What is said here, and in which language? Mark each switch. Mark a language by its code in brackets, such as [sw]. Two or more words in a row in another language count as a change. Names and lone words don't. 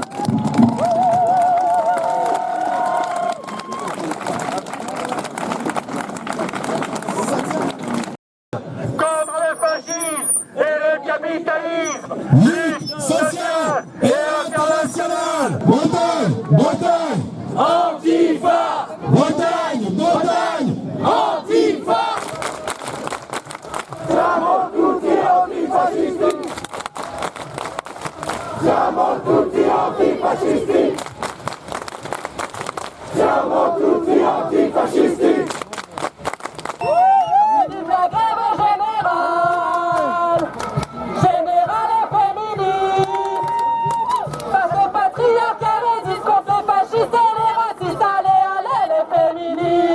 [fr] Contre le fascisme et le capitalisme, lutte sociale et internationale. Bretagne, Bretagne, Antifa, Bretagne, Bretagne, Antifa. [it] Siamo tutti antifascisti. Siamo tutti antifascisti. Siamo tutti antifascisti. [fr] Vive la grève générale, générale et féminine. Face au patriarcat résiste contre les fascistes et les racistes. Allez, allez, les féministes.